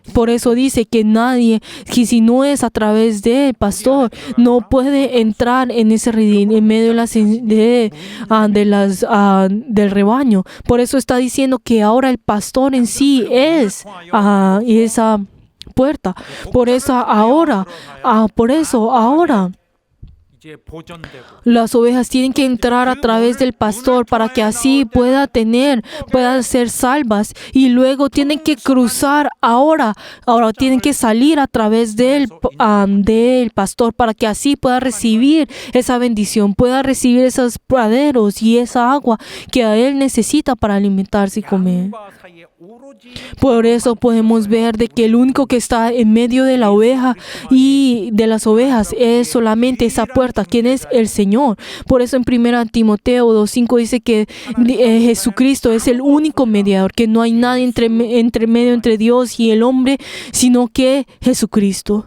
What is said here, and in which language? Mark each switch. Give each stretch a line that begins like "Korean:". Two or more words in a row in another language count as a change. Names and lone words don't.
Spanish: Por eso dice que nadie, que si no es a través del pastor, no puede entrar en ese redil, en medio del rebaño. Por eso está diciendo que ahora el pastor en sí es esa puerta. Por eso ahora
Korean: 이제 보존되고
Spanish: las ovejas tienen que entrar a través del pastor para que así puedan ser salvas, y luego tienen que cruzar ahora tienen que salir a través del pastor para que así pueda recibir esa bendición, pueda recibir esos praderos y esa agua que a él necesita para alimentarse y comer.
Korean: 양과 사이에 오로지
Spanish: Por eso podemos ver de que el único que está en medio de la oveja y de las ovejas es solamente esa puerta, quien es el Señor. Por eso en 1 Timoteo 2:5 dice que Jesucristo es el único mediador, que no hay nadie entre medio entre Dios y el hombre, sino que Jesucristo.